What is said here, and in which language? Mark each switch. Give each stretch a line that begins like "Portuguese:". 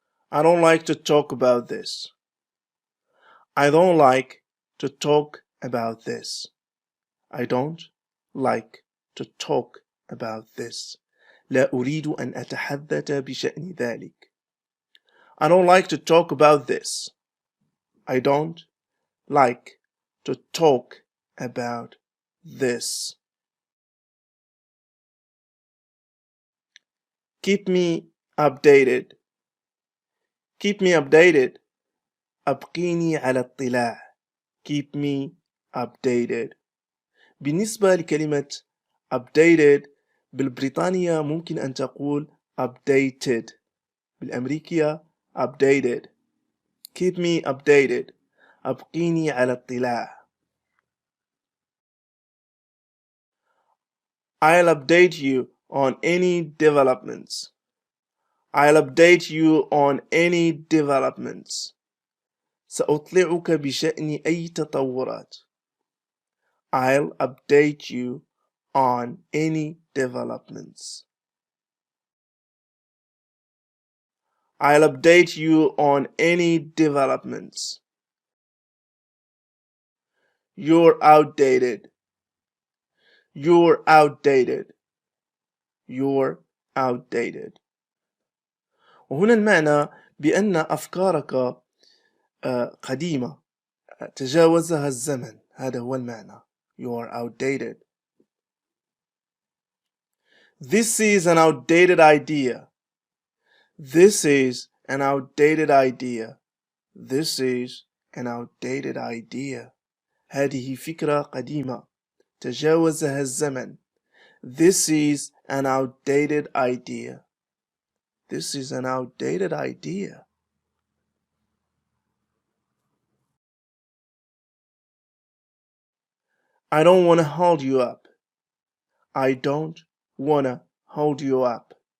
English: I don't like to talk about this. I don't like to talk about this. I don't like to talk about this.
Arabic: لا أريد أن أتحدث بشأن ذلك.
English: I don't like to talk about this. I don't like to talk about this. Keep me updated. Keep me updated.
Arabic: أبقيني على اطلاع.
English: Keep me updated.
Arabic: بالنسبة لكلمة updated بالبريطانية ممكن أن تقول updated. بالأمريكية updated.
English: Keep me updated.
Arabic: أبقيني على اطلاع.
English: I'll update you on any developments. I'll update you on any developments.
Arabic: سأطلعك بشأن أي تطورات.
English: I'll update you on any developments. I'll update you on any developments. You're outdated. You're outdated. You're outdated.
Arabic: وهنا المعنى بأن أفكارك قديمة تجاوزها الزمن. هذا هو المعنى.
English: You're outdated. This is an outdated idea. This is an outdated idea. This is an outdated idea.
Arabic: هذه فكرة قديمة تجاوزها الزمن.
English: This is an outdated idea. This is an outdated idea. I don't want to hold you up. I don't want to hold you up.